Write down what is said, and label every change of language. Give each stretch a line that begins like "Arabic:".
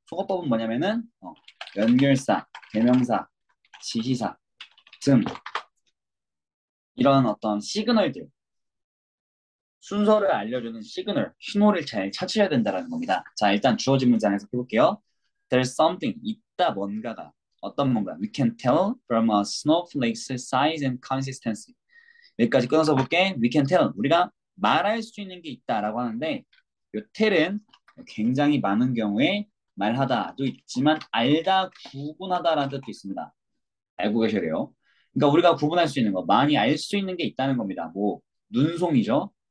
Korean: 속어법은 뭐냐면은 연결사, 대명사, 지시사 등 이런 어떤 시그널들, 순서를 알려주는 시그널, 신호를 잘 찾으셔야 된다는 겁니다. 자, 일단 주어진 문장 해석해볼게요.
English: There's something,
Korean: 있다 뭔가가. 어떤 뭔가.
English: We can tell from a snowflake's size and consistency.
Korean: 여기까지 끊어서 볼게.
English: We can tell.
Korean: 우리가 말할 수 있는 게 있다라고 하는데 이 tell은 굉장히 많은 경우에 말하다도 있지만 알다, 구분하다라는 뜻도 있습니다. 알고 계셔야 돼요. 그러니까 우리가 구분할 수 있는 거, 많이 알 수 있는 게 있다는 겁니다. 뭐 눈송이죠.